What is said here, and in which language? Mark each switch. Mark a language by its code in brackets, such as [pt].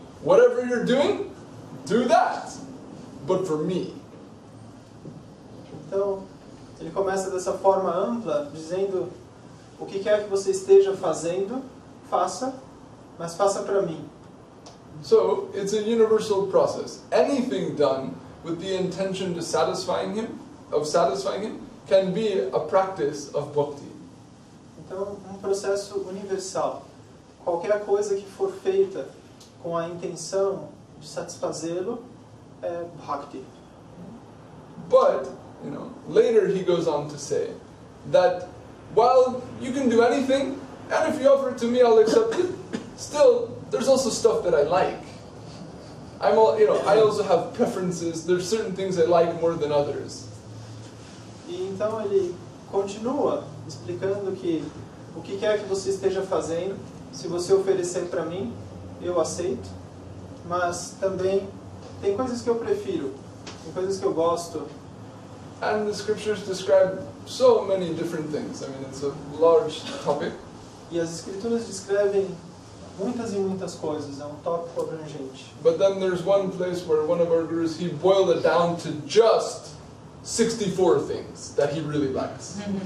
[en] Whatever you're doing, do that, but for me. [pt] Então, ele começa dessa forma ampla, dizendo o que quer que você esteja fazendo, faça, mas faça para mim. [en] So, it's a universal process. Anything done with the intention to satisfying him, can be a practice of bhakti. [pt] Então, um processo universal. Qualquer coisa que for feita com a intenção de satisfazê-lo é bhakti. [en] But, later he goes on to say that while you can do anything, and if you offer it to me, I'll accept it, still, there's also stuff that I like. I also have preferences. There's certain things I like more than others. [pt] E então ele continua explicando que o que quer que você esteja fazendo, se você oferecer para mim, eu aceito. mas também tem coisas que eu prefiro, tem coisas que eu gosto. [en] And the scriptures describe so many different things. I mean, it's a large topic. [pt] E as escrituras descrevem muitas e muitas coisas, é um tópico abrangente. [en] But then there's one place where one of our gurus, he boiled it down to just 64 things that he really likes.